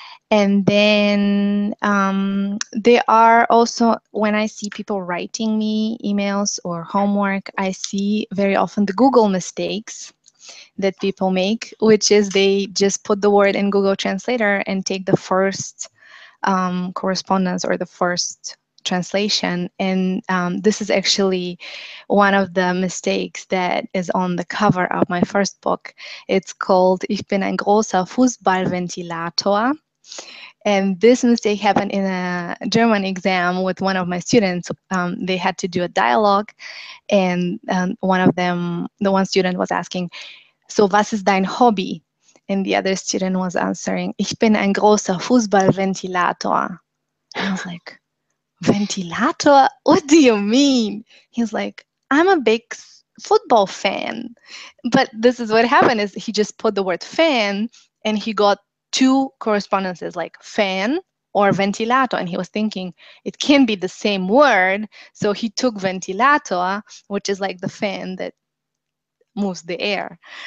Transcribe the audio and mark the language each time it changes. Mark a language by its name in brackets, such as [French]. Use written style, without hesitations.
[English] And then there are also, when I see people writing me emails or homework, I see very often the Google mistakes that people make, which is they just put the word in Google Translator and take the first correspondence or the first translation. And this is actually one of the mistakes that is on the cover of my first book. It's called [German] Ich bin ein großer Fußballventilator. [English] And this mistake happened in a German exam with one of my students. They had to do a dialogue, and the one student was asking, so [German] was ist dein Hobby? [English] And the other student was answering, [German] ich bin ein großer Fußballventilator. [English] And I was like, ventilator? What do you mean? He's like, I'm a big football fan. But this is what happened, is he just put the word fan and he got two correspondences like fan or ventilator, and he was thinking it can be the same word, so he took ventilator, which is like the fan that moves the air.